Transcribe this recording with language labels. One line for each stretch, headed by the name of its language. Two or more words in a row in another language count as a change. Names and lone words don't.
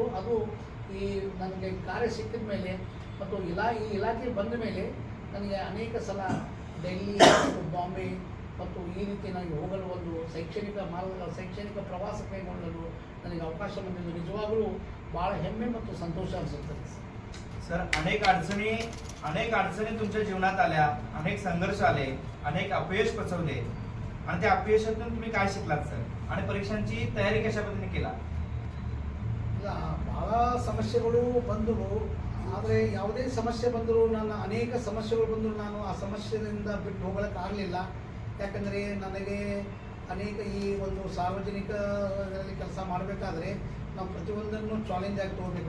Kannada: ಅದು ಈ ನನಗೆ ಕಾರ್ಯ ಸಿಕ್ಕಿದ ಮೇಲೆ ಮತ್ತು ಈ ಇಲಾಖೆ ಬಂದ ಮೇಲೆ ನನಗೆ ಅನೇಕ ಸಲ ಡೆಲ್ಲಿ ಮತ್ತು ಬಾಂಬೆ ಮತ್ತು ಈ ರೀತಿ ನನಗೆ ಹೋಗಲು ಒಂದು ಶೈಕ್ಷಣಿಕ ಪ್ರವಾಸ ಕೈಗೊಳ್ಳಲು ನನಗೆ ಅವಕಾಶ ಬಂದಿದ್ದು ನಿಜವಾಗಲೂ ಭಾಳ ಹೆಮ್ಮೆ ಮತ್ತು संतोष अनिಸುತ್ತದೆ.
Marathi: सर अनेक अडचणी तुमच्या जीवनात आल्या, अनेक संघर्ष आले, अनेक अपयश पचवले आणि त्या अपयशातून तुम्ही काय शिकलात सर आणि परीक्षांची तयारी कशा पद्धतीने केला?
Kannada: ಇಲ್ಲ, ಭಾಳ ಸಮಸ್ಯೆಗಳು ಬಂದವು. ಆದರೆ ಯಾವುದೇ ಸಮಸ್ಯೆ ಬಂದರೂ ಅನೇಕ ಸಮಸ್ಯೆಗಳು ಬಂದರೂ ನಾನು ಆ ಸಮಸ್ಯೆಯಿಂದ ಬಿಟ್ಟು ಹೋಗಲಿಕ್ಕಾಗಲಿಲ್ಲ. ಯಾಕಂದರೆ ನನಗೆ ಅನೇಕ ಈ ಒಂದು ಸಾರ್ವಜನಿಕ ಇದರಲ್ಲಿ ಕೆಲಸ ಮಾಡಬೇಕಾದ್ರೆ ನಾವು ಪ್ರತಿಯೊಂದನ್ನು ಚಾಲೆಂಜ್ ಆಗಿ ತೊಗೋಬೇಕು.